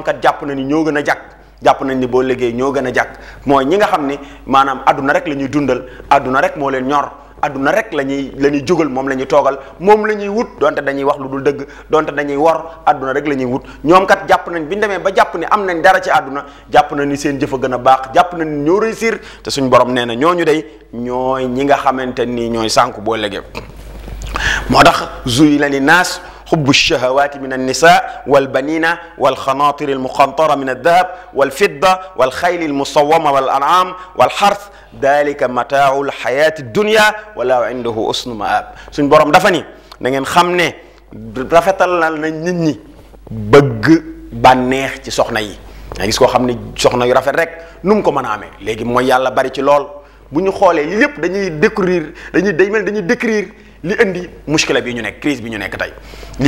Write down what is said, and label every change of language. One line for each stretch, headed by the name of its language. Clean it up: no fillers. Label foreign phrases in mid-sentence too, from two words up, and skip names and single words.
Wolof: kat jàpp na ni ñoo gën a jàkk jàpp nañ ni boo liggéey ñoo gën a jàkk mooy ñi nga xam ni maanaam àdduna rek la ñuy dundal àdduna rek moo leen ñor àdduna rek la ñuy jógal moom la ñuy toogal moom la ñuy wut donte dañuy wax lu dul dëgg donte dañuy wor àdduna rek la ñuy wut ñoom kat jàpp nañ bi ñu demee ba jàpp ni am nañ dara ci àdduna jàpp na ni seen jëf a gën a baax jàpp na ni ñoo réussir te suñ borom nee na ñooñu day ñooy ñi nga xamante ni ñooy sànku boo liggéey moo tax
Arabic: زين للناس حب الشهوات من النساء والبنين والخناطر المقنطرة من الذهب والفضة والخيل المصومة والأنعام والحرث ذلك متاع الحياة الدنيا ولا عنده حسن مآب
Wolof: suñ borom dafa ni na ngeen xam ne rafetal na nit ñi bëgg bànneex ci soxna yi nga gis koo xam ne soxna yu rafet rek nu mu ko mën a amee léegi mooy yàlla bari ci lool bu ñu xoolee li lépp dañuy décrire li indi muskila bi ñu nekk crise bi ñu nekk tey li